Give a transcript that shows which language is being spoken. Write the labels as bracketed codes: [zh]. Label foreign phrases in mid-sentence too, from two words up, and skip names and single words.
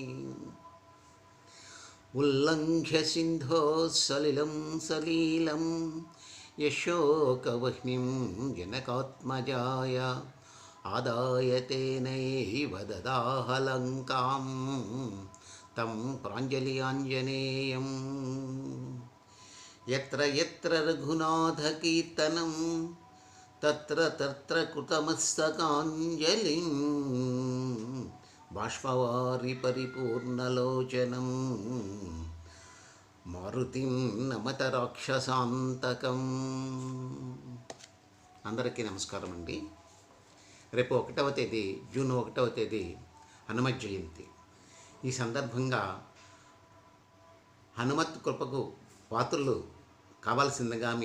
[sa] उल्लङ्घ्य सिन्धोः सलिलं सलीलं यशोकवह्निं जनकात्मजाय आदाय तेनैव ददाह लङ्कां तं प्राञ्जलिराञ्जनेयं। यत्र यत्र रघुनाथकीर्तनं तत्र तत्र कृतमस्तकाञ्जलिं बाष्पवारि परिपूर्णलोचनं मारुतिं नमत राक्षसान्तकम्. [te] అందరికీ నమస్కారం అండి. రేపు 1వ తేదీ జూన్ 1వ తేదీ హనుమత్ జయంతి. ఈ సందర్భంగా హనుమత్ కృపకు పాత్రులు కావాల్సిందిగా మీ